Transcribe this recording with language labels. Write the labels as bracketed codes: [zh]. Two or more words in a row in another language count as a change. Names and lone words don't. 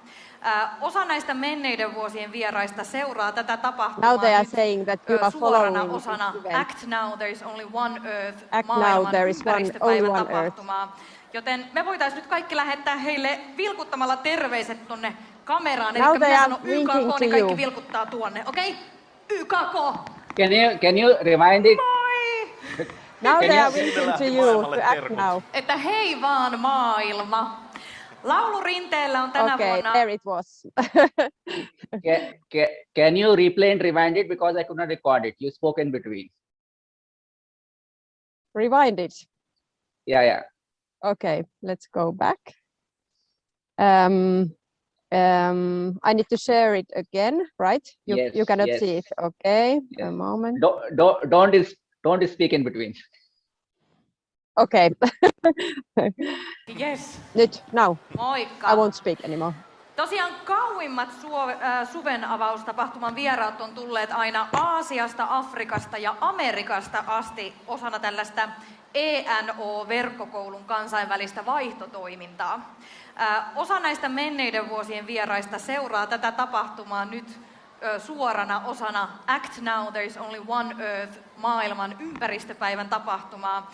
[fi] Osa näistä menneiden vuosien vieraista seuraa tätä tapahtumaa suorana osana Act Now, There is Only One Earth, maailman ympäristöpäivän tapahtumaa. Joten me voitaisiin nyt kaikki lähettää heille vilkuttamalla terveiset tonne kameraan. Eli minä sanon YKK, niin kaikki vilkuttaa tuonne. Okei? YKK! [en] Can you remind it? [fi] Moi! [en] Now they are winking to you to act now. [fi] Että hei vaan maailma! Laulurinteellä on tänä vuonna... [en] there it was. Can you replay and rewind it because I could not record it? You spoke in between. Rewind it? Yeah. Okay, let's go back. I need to share it again, right? You cannot see it. Okay, a moment. Don't speak in between. Okay. Yes. Nyt, now. [fi] Moikka. [en] I won't speak anymore. [fi] Tosiaan kauimmat suven avaustapahtuman vieraat on tulleet aina Aasiasta, Afrikasta ja Amerikasta asti osana tällaista ENO-verkkokoulun kansainvälistä vaihtotoimintaa. Osa näistä menneiden vuosien vieraista seuraa tätä tapahtumaa nyt suorana osana Act Now, There is Only One Earth, maailman ympäristöpäivän tapahtumaa.